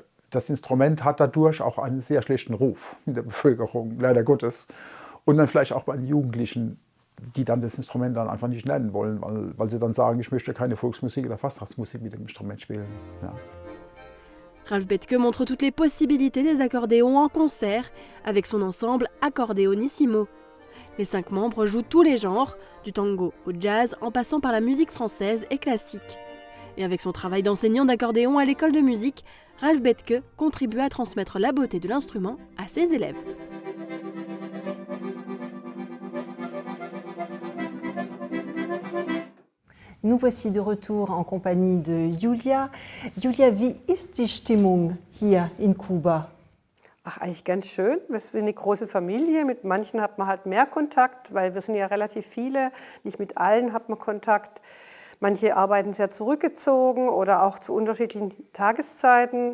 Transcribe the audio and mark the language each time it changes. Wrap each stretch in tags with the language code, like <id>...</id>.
<de>Das Instrument hat dadurch auch einen sehr schlechten Ruf in der Bevölkerung, leider Gottes. Und dann vielleicht auch bei den Jugendlichen, die dann das Instrument dann einfach nicht lernen wollen, weil sie dann sagen, ich möchte keine Volksmusik oder Fastnachtsmusik mit dem Instrument spielen. Ja.</de> <fr>Ralph Bethke montre toutes les possibilités des accordéons en concert avec son ensemble Accordéonissimo. Les 5 membres jouent tous les genres, du tango au jazz en passant par la musique française et classique. Et avec son travail d'enseignant d'accordéon à l'école de musique, Ralph Bethke contribue à transmettre la beauté de l'instrument à ses élèves. Nous voici de retour en compagnie de Julia.</fr> <de>Julia, wie ist die Stimmung hier in Kuba? Ach, eigentlich ganz schön. Wir sind eine große Familie. Mit manchen hat man halt mehr Kontakt, weil wir sind ja relativ viele. Nicht mit allen hat man Kontakt. Manche arbeiten sehr zurückgezogen oder auch zu unterschiedlichen Tageszeiten.</de>